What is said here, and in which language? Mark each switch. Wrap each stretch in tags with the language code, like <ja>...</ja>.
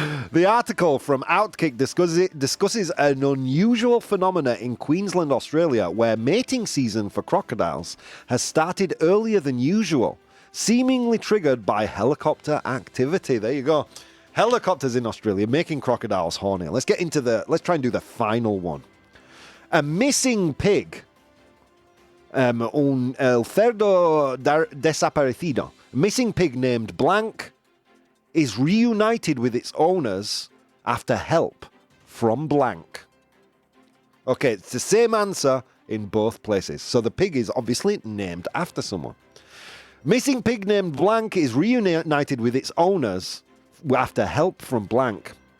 <en>The article from Outkick discusses an unusual phenomena in Queensland, Australia, where mating season for crocodiles has started earlier than usual, seemingly triggered by helicopter activity. There you go. Helicopters in Australia making crocodiles horny. Let's try and do the final one. A missing pig.</en> <es>Un el cerdo desaparecido.</es> <en>Missing pig named Blank is reunited with its owners after help from Blank. Okay, it's the same answer in both places. So the pig is obviously named after someone. Missing pig named Blank is reunited with its owners after help from Blank.</en>